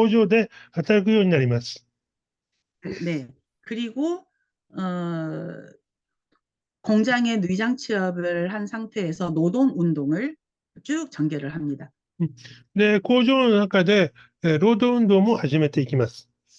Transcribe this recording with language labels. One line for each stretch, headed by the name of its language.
Japanese: 工場で働くようになります。
Korean: 네. 그리고 어, 공장에 위장 취업을 한 상태에서 노동 운동을 쭉 전개를 합니다.
Japanese: で、工場の中で、労働運動も始めていきます。